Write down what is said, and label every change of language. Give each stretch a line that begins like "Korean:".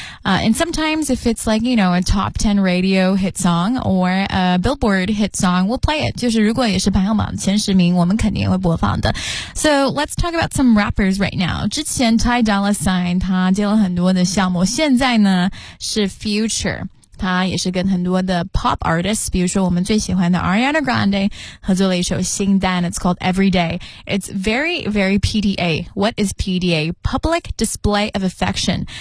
English: And sometimes if it's like, you know, a top 10 radio hit song or a billboard hit song, we'll play it.
Chinese: 就是如果也是排行榜前十名，我们肯定会播放的。
English: So let's talk about some rappers right now.
Chinese: 之前 Ty Dolla Sign 他接了很多的项目，现在呢是 Future。他也是跟很多的 pop artists, 比如说我们最喜欢的 Ariana Grande, 合作了一首新单
English: it's called Everyday. It's very, very PDA. What is PDA? Public Display of Affection.